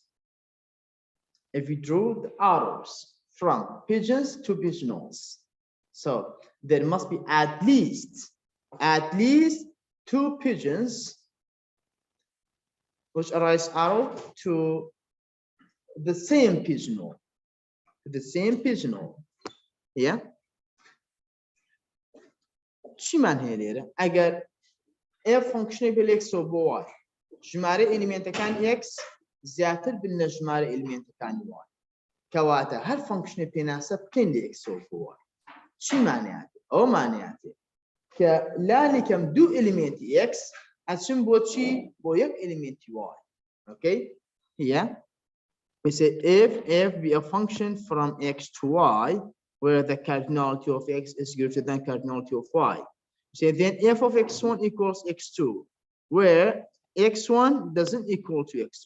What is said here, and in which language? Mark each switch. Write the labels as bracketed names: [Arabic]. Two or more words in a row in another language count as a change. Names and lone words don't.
[English] If we draw the arrows from pigeons to pigeonholes, so there must be at least 2 pigeons which arise arrow to the same pigeonhole, yeah. [Central Kurdish] چی معنی لێرە؟ ئەگەر f فانکشنی بێ x و بۆ y ژمارە ئلیمێنتەکان x زیاتر بن لە ژمارە ئلیمێنتەکانی y کەواتە هەر فانکشنی پێناسە بکەین لە x و بۆ y چی معنیاتێ؟ ئەو معنیاتێ کە لانێکم 2 ئلیمێنتی x ئەچم بۆ چی؟ بۆ 1 ئلیمێنتی y. [English] Okay, here we say if f be a function from x to y where the cardinality of x is greater than cardinality of y. So then f of x1 equals x2, where x1 doesn't equal to x2.